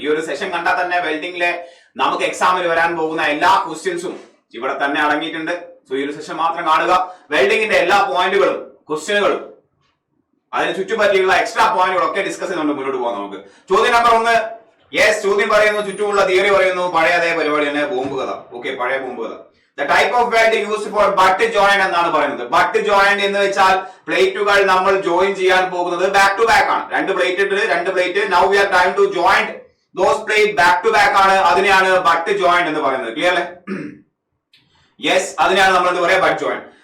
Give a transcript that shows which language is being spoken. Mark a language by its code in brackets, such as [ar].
[ml] ഈ ഒരു സെഷൻ കണ്ടാൽ തന്നെ വെൽഡിംഗിലെ നമുക്ക് എക്സാമിൽ വരാൻ പോകുന്ന എല്ലാ ക്വസ്റ്റ്യൻസും ഇവിടെ തന്നെ അടങ്ങിയിട്ടുണ്ട്. സോ ഈ ഒരു സെഷൻ മാത്രം കാണുക. വെൽഡിംഗിന്റെ എല്ലാ പോയിന്റുകളും ക്വസ്റ്റ്യനുകളും അതിന് ചുറ്റുപറ്റിയുള്ള എക്സ്ട്രാ പോയിന്റുകളൊക്കെ ഡിസ്കസ് ചെയ്തുകൊണ്ട് മുന്നോട്ട് പോകാം. നമുക്ക് ചോദ്യം നമ്പർ 1. യെസ്, ചോദ്യം പറയുന്നു, ചുറ്റുമുള്ള തിയറി പറയുന്നു, പഴയ അതേ പരിപാടി തന്നെ, ബോംബ് കഥ. ഓക്കെ, പഴയ ബോംബ് കഥ. [en] The type of weld used for butt joint [ml] എന്നാണ് പറയുന്നത്. ബട്ട് ജോയിന്റ് എന്ന് വെച്ചാൽ പ്ലേറ്റുകൾ നമ്മൾ ജോയിൻ ചെയ്യാൻ പോകുന്നത് ബാക്ക് ടു ബാക്ക് ആണ്. രണ്ട് plate. [en] Now we are trying to join those plate back to back [ml] ആണ്. അതിനെയാണ് ബട്ട് ജോയിന്റ് എന്ന് പറയുന്നത്. ക്ലിയർ അല്ലേ? യെസ്, അതിനെയാണ് നമ്മൾ എന്താ പറയാ, ബട്ട് ജോയിന്റ്.